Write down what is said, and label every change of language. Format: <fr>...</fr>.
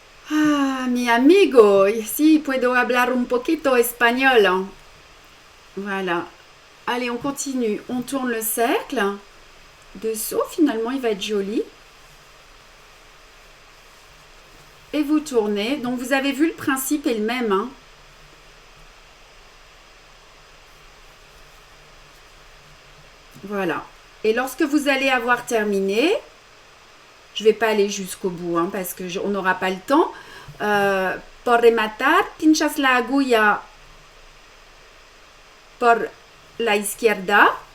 <es>Ah, mi amigo, sí, puedo hablar un poquito español.</es> <fr>Voilà. Allez, on continue. On tourne le cercle. Dessous, finalement, il va être joli. Et vous tournez. Donc, vous avez vu, le principe est le même. Hein. Voilà. Et lorsque vous allez avoir terminé, je ne vais pas aller jusqu'au bout hein, parce qu'on n'aura pas le temps.</fr> <es>Por rematar, pinchas la agulla por la izquierda.</es>